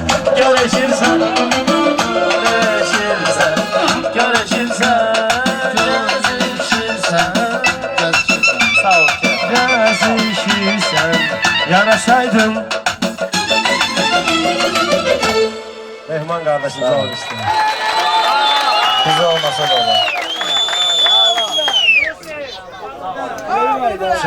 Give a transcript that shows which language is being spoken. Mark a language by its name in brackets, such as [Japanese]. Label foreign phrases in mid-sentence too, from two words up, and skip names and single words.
[Azerbaijani] Görüşürsən, görüşürsən, görüşürsən, görüşürsən. Sağ ol ki. Görüşürsən, yanaşaydım. [Turkish] Mehman kardeşim sağ ol işte. Bize olmasa da olur.